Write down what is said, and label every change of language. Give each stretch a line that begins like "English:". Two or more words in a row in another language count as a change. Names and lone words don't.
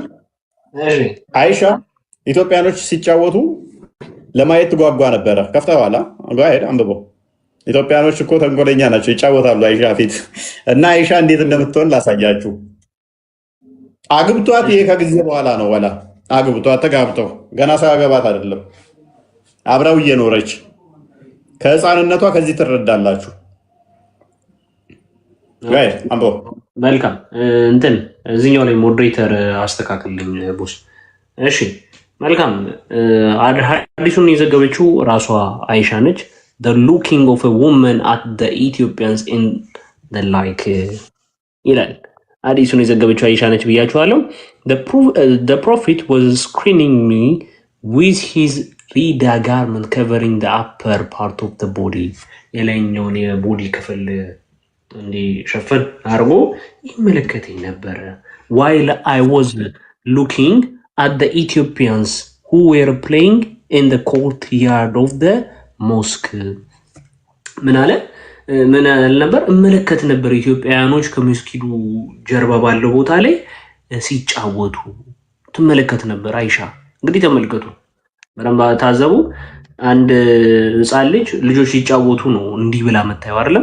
Amharic: አይሻ ኢትዮጵያኖች ሲጫወቱ ለማየት ትጓጓ ነበረ። ከፍተዋላ ሄድ አንብበው። ኢትዮጵያኖች እኮ ተንኮለኛ ናቸው፣ ይጫወታሉ አይሻ ፊት እና አይሻ እንዴት እንደምትሆን ላሳያችሁ። አግብቷት ይሄ ከጊዜ በኋላ ነው። ወላ አግብቷት ተጋብተው ገና ሳያገባት አይደለም፣ አብረው እየኖረች ከህፃንነቷ ከዚህ ትረዳላችሁ። አንብበው። መልካም እንትን እዚህኛው ላይ ሞዴሬተር አስተካክልልኝ ቦስ። እሺ መልካም። ሐዲሱን የዘገበችው ራሷ አይሻ ነች።
English: the looking of a woman at the Ethiopians in the like
Amharic: ይላል። ሐዲሱን የዘገበችው አይሻ ነች ብያችኋለሁ።
English: the prophet was screening me with his rida garment covering the upper part of the body
Amharic: የላይኛውን የቦዲ ክፍል እንዲሸፈን አድርጎ ይመለከተኝ ነበረ።
English: while I was looking at the Ethiopians who were playing in the courtyard of the mosque
Amharic: ምን አለ ነበር? እመለከት ነበር ኢትዮጵያውያኖች ከመስጊዱ ጀርባ ባለው ቦታ ላይ ሲጫወቱ ትመለከት ነበር አይሻ። እንግዲህ ተመልከቱ፣ በደንብ ታዘቡ። አንድ ህፃን ልጆች ሲጫወቱ ነው እንዲህ ብላ መታየው አይደለም?